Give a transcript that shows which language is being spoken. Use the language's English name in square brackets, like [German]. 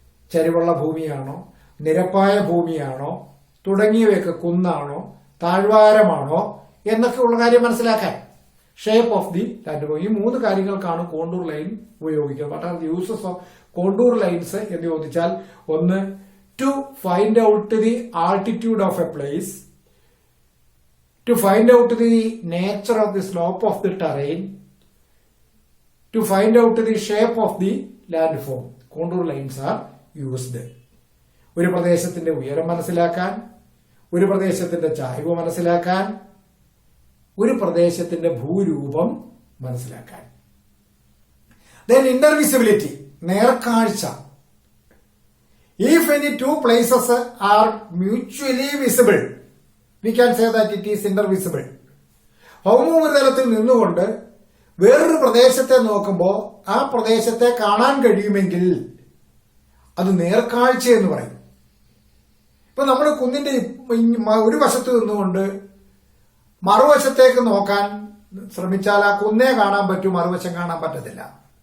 [Malayalam] ചരിവുള്ള ഭൂമിയാണോ, നിരപ്പായ ഭൂമിയാണോ, തുടങ്ങിയവയൊക്കെ കുന്നാണോ, താഴ്വാരമാണോ എന്നൊക്കെ ഉള്ള കാര്യം മനസ്സിലാക്കാൻ [English] Shape of the land form. [Malayalam] ഈ 3 കാര്യങ്ങൾക്കാണ് കോണ്ടൂർ ലൈൻ ഉപയോഗിക്കുന്നത്. [English] what are the uses of contour lines [Malayalam] എന്ന് ചോദിച്ചാൽ, ഒന്ന് [English] to find out the altitude of a place, to find out the nature of the slope of the terrain, to find out the shape of the landform. Contour lines are used. [Malayalam] ഒരു പ്രദേശത്തിന്റെ ഉയരം മനസ്സിലാക്കാൻ, ഒരു പ്രദേശത്തിന്റെ ചായ്വ് മനസ്സിലാക്കാൻ, ഒരു പ്രദേശത്തിന്റെ ഭൂരൂപം മനസ്സിലാക്കാൻ. [English] Then intervisibility, നേർക്കാഴ്ച. If any two places are mutually visible, we can say that it is intervisible. [Malayalam] ഭൗമോപരിതലത്തിൽ നിന്നുകൊണ്ട് വേറൊരു പ്രദേശത്തെ നോക്കുമ്പോൾ ആ പ്രദേശത്തെ കാണാൻ കഴിയുമെങ്കിൽ അത് നേർക്കാഴ്ച എന്ന് പറയും. ഇപ്പൊ നമ്മൾ കുന്നിന്റെ ഒരു വശത്ത് നിന്നുകൊണ്ട് മറുവശത്തേക്ക് നോക്കാൻ ശ്രമിച്ചാൽ ആ കുന്നേ കാണാൻ പറ്റും, മറുവശം കാണാൻ പറ്റത്തില്ല.